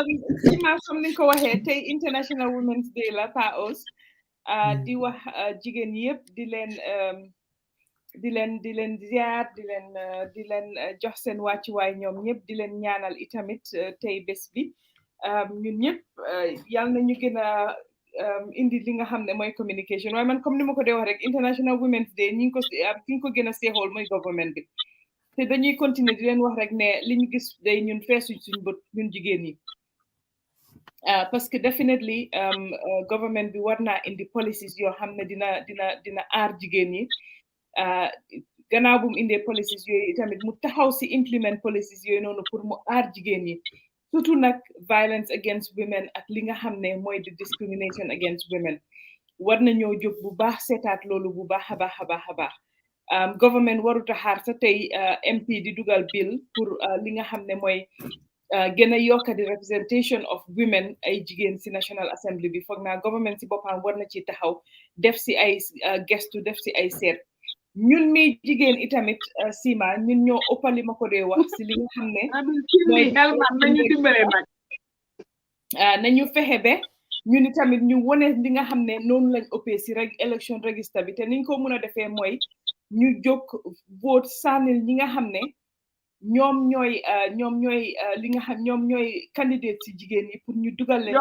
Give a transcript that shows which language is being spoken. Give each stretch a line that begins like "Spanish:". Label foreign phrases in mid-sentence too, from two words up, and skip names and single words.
Wolof: ma comme ni ko waxee tey International Women's Day la Paos di wax jigéen yëpp di leen ziar di leen jox seen wàccuwaay ñoom ñëpp di leen ñaanal itamit tey bés bi ñun ñëpp yal na ñu gën a indi li nga xam ne mooy communication waaye man comme ni ma ko dee wax rek International Women's Day ñi ngi ko gën a seexool mooy government bi te dañuy continuer di leen wax rek ne li ñu gis day ñun feesuñ suñ bët ñun jigéen ñi
French: parce que
Wolof: definitely government bi war naa indi policies yoo xam ne dina aar jigéen ñi gannaaw bu mu indee policies yooyu itamit mu taxaw si
English: implement policies
Wolof: yooyu noonu pour mu aar jigéen ñi surtout nag
English: violence against women
Wolof: ak li nga xam ne mooy di
English: discrimination against women
Wolof: war nañoo jóg bu baax seetaat loolu bu baax a baax a baax a baax government warut a xaar sa tey MP di dugal bill pour li nga xam ne mooy gën a yokk di
English: representation of women
Wolof: ay jigéen si National Assembly bi foog naa government si boppam war na ci taxaw def si ay gestu def si ay seet ñun mi jigéen itamit Sima ñun ñoo ëppali ma ko dee wax si li nga xam ne nañu dimbale nag nañu fexe be ñun itamit ñu wone li nga xam ne noonu lañ ëppee si rek
English: election register
Wolof: bi te niñ ko mën a defee mooy ñu jóg vote sànnil ñi nga xam ne ñoom ñooy li nga xam ñoom ñooy candidate si jigéen ñi pour ñu dugal leen